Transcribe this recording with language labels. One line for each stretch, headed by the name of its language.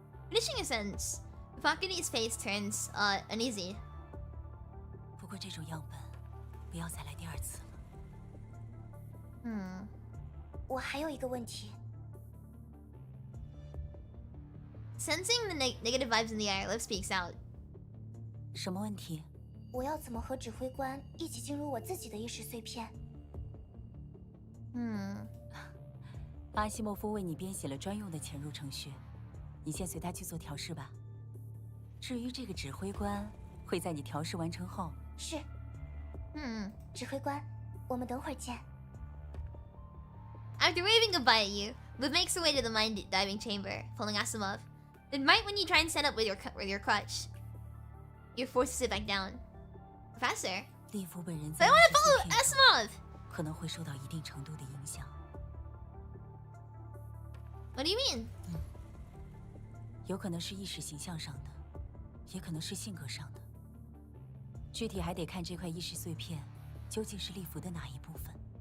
English: Finishing a sentence, Fakiri's face turns uneasy.
Chinese: 不过这种样本，不要再来第2次了。我还有一个问题。
English: Sensing the negative vibes in the air, Liv speaks out.
Chinese: 什么问题？我要怎么和指挥官一起进入我自己的意识碎片？阿西莫夫为你编写了专用的潜入程序，你先随他去做调试吧。至于这个指挥官，会在你调试完成后。是。指挥官，我们等会儿见。
English: After waving goodbye at you, Liv makes her way to the mind diving chamber, following Asimov. Then right when you try and stand up with your crutch, you're forced to sit back down. Professor?
Chinese: 利夫本人
English: I want to follow Asimov!
Chinese: 可能会受到一定程度的影响。
English: What do you mean?
Chinese: 有可能是意识形象上的，也可能是性格上的。具体还得看这块意识碎片究竟是利弗的哪一部分。